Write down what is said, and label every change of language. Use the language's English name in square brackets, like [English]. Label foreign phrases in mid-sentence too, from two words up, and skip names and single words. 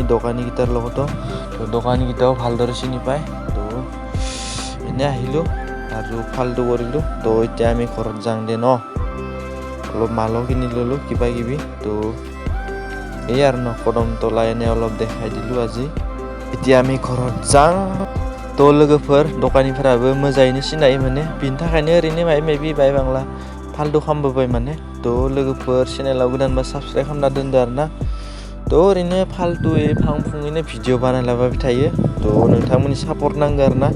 [Assamese] দোকানীকেইটাৰ লগতো তো দোকানীকেইটাও ভালদৰে চিনি পায় তো এনে আহিলোঁ আৰু ফাল্টু কৰিলোঁ তো এতিয়া আমি ঘৰত যাওঁ দে ন অলপ মালো কিনি ল'লোঁ কিবা কিবি তো এই আৰু ন কদমতলা এনে অলপ দেখাই দিলোঁ আজি এতিয়া আমি ঘৰত যাওঁ তো [Bodo] लोगोफोर दखानिफोराबो मोजाङैनो सिनायो माने बिनि थाखायनो ओरैनो माबि बाय बांला फाल्टु खालामबोबाय माने तो लोगोफोर चेनेलाव गोदानबा साबस्क्राइब खालामना दोनदो आरो ना तो ओरैनो फाल्टुयै फां फुङैनो भिडिअ बानायलाबाय थायो तो नोंथांमोननि सापर्ट नांगौ आरो ना